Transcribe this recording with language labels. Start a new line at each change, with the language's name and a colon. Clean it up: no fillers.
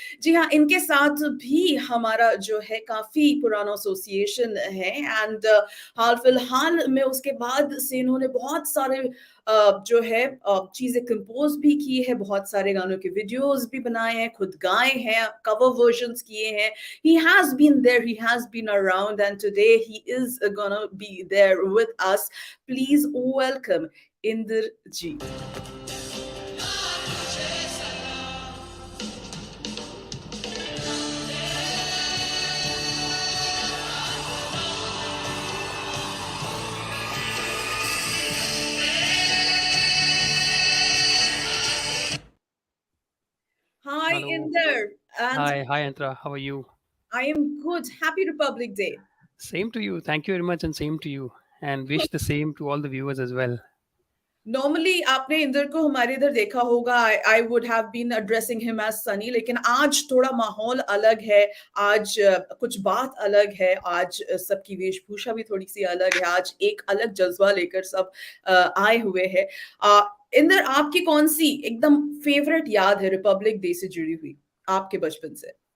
Hindi: जी हाँ, इनके साथ भी हमारा जो है काफी पुराना एसोसिएशन है एंड हाल फिलहाल में उसके बाद से इन्होंने बहुत सारे जो है चीजें कंपोज भी की है, बहुत सारे गानों के वीडियोस भी बनाए हैं, खुद गाए हैं, कवर वर्जन्स किए हैं.
English: He has been there, he has been around, and today he is gonna be there with us. Please welcome Inderjeet. Hi, Hello. Inder, and Hi, Antra. How are you? I am good. Happy Republic Day. Same to you. Thank you very much, and same to you. And wish the same to all the viewers as well.
Hindi: Normally आपने इंदर को हमारे इधर देखा होगा.
English: I would have been addressing him as Sunny,
Hindi: लेकिन आज थोड़ा माहौल अलग है. आज कुछ बात अलग है. आज सबकी वेशभूषा भी थोड़ी सी अलग है. आज एक अलग जज्बा लेकर सब आए हुए हैं. इंदर, आपकी कौन सी एकदम फेवरेट याद है रिपब्लिक डे से जुड़ी हुई आपके बचपन से?